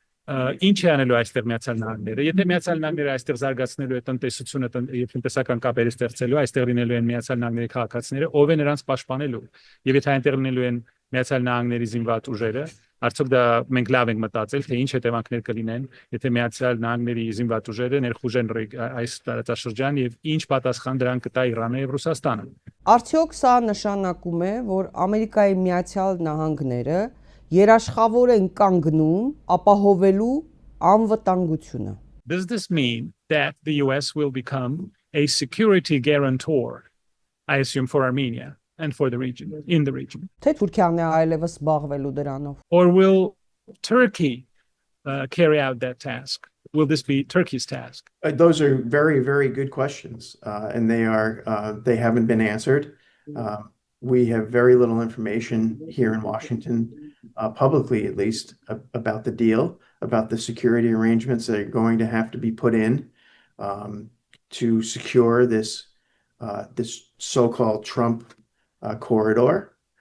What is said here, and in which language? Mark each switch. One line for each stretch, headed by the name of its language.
Armenian: ինչ է անելու այստեղ Միացյալ Նահանգները։ Եթե Միացյալ Նահանգները այստեղ զարգացնելու է տնտեսությունը եւ տնտեսական կապեր ստեղծելու, այստեղ լինելու են Միացյալ Նահանգների քաղաքացիները, ով է նրանց պաշտպանելու։ Եվ եթե այնտեղ լինելու են Միացյալ Նահանգների զինված ուժերը, արդյոք դա մենք լավ ենք մտածել, թե ինչ հետևանքներ կլինեն, եթե Միացյալ Նահանգների զինված ուժերը ներխուժեն այս տարածաշրջան եւ ինչ պատասխան դրան կտա Իրանը եւ Ռուսաստանը։ Արդյոք սա նշանակում է, որ Ամերիկայի Միացյալ Նահանգները երաշխավոր են կանգնում ապահովելու անվտանգությունը։
English: Does this mean that the US will become a security guarantor, I assume, for Armenia and for the region, in the region?
Armenian: Թե Թուրքիան է այլևս զբաղվելու դրանով։
English: Or will Turkey carry out that task? Will this be Turkey's task? Those are very, very good questions, and they haven't been answered. We have very little information here in Washington, publicly at least, about the deal, about the security arrangements that are going to have to be put in to secure this so-called Trump corridor.